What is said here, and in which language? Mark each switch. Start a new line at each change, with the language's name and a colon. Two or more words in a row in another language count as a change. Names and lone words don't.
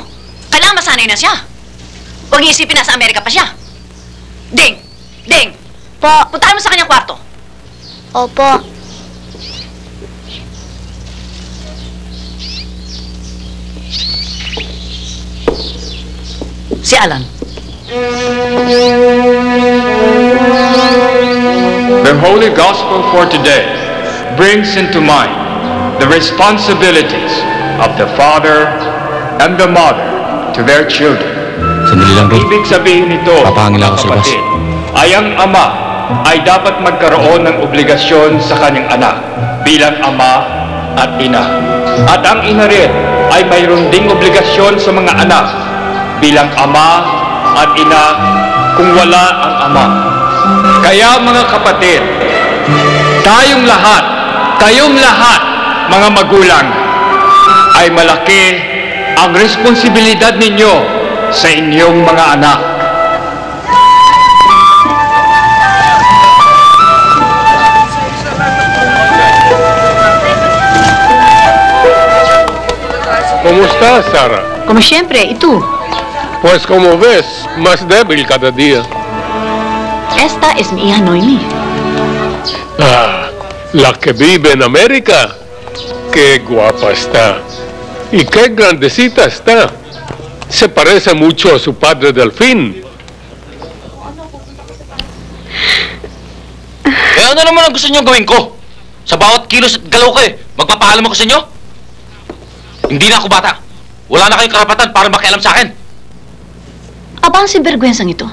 Filipino: Kailangan masanay na siya. Huwag iisipin na sa Amerika pa siya. Ding! Ding! Po. Puntahan mo sa kanyang kwarto. Opo. Si Alan.
English: The Holy Gospel for today brings into mind the responsibilities of the father and the mother to their children.
Filipino: Sandali lang, Ruth. Ibig sabihin nito, Papahangin ako sa labas. kapatid, ay ang ama ay dapat magkaroon ng obligasyon sa kanyang anak bilang ama at ina. At ang ina rin ay mayroon ding obligasyon sa mga anak bilang ama at ina kung wala ang ama. Kaya mga kapatid, tayong lahat, kayong lahat, mga magulang, ay malaki ang responsibilidad ninyo sa inyong mga anak.
Spanish: ¿Cómo estás, Sara? Como siempre, ¿y tú? Pues como ves, más débil cada día. Esta es mi hija Noemi. Ah, la que vive en América. Qué guapa está. Y qué grandecita está. Se parece mucho a su padre Delfín.
Filipino: Eh, ano naman ang gusto niyong gawin ko? Sa bawat kilos at galaw ko magpapaalam ako sa inyo? Hindi na ako bata. Wala na kayong karapatan para makialam sa akin. Aba, ang sinvergwensang ito.